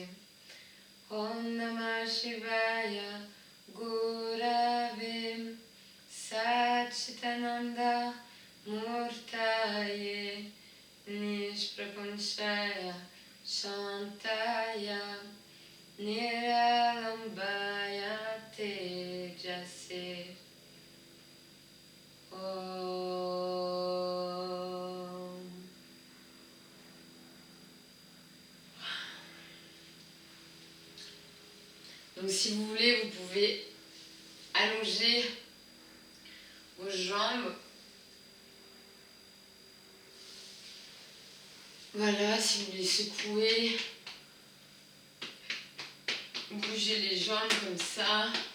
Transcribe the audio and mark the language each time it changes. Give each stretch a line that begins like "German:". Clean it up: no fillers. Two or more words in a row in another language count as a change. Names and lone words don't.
Sanskrit: ॐ नमः शिवाय गुरवे सच्चिदानन्द मूर्तये निष्प्रपञ्चाय शान्ताय निरालम्बाय तेजसे. Om.
French: Donc si vous voulez, vous pouvez allonger vos jambes. Voilà, si vous voulez secouer, bougez les jambes comme ça.